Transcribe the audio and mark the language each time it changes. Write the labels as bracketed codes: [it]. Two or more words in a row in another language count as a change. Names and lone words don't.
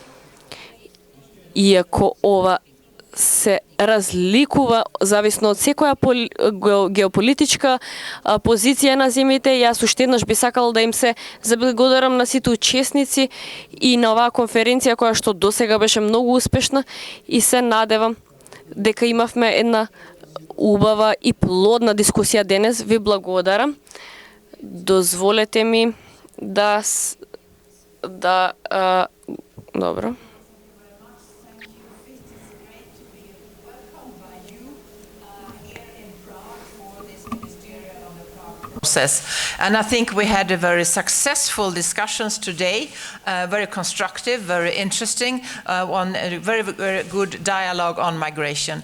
[mk] Иако ова се разликува зависно од секоја геополитичка позиција на земјите, јас уште еднаш би сакал да им се заблагодарам на сите учесници и на оваа конференција која што досега беше многу успешна и се надевам дека имавме една убава и плодна дискусија денес. Ви благодарам. Дозволете ми добро. [en] Process. And I think we had a very successful discussions today, very constructive, very interesting, on a very, very good dialogue on migration.